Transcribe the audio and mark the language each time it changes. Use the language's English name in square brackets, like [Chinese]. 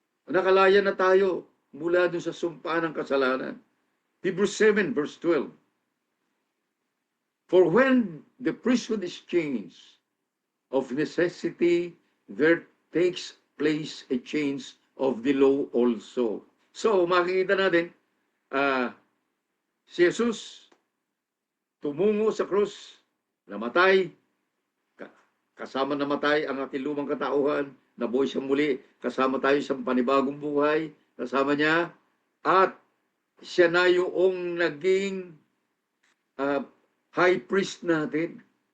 [Filipino] Nakalaya na tayo mula dun sa sumpa ng kasalanan. [English] Hebrews 7 verse 12. For when the priesthood is changed, of necessity there takes place a change of the law also. [Filipino] So, makikita natin, si Jesus tumungo sa krus, namatay, kasama namatay ang ating lumang katauhan, nabuhay siyang muli, kasama tayo sa panibagong buhay, kasama niya, at siya na yung naging high priest natin.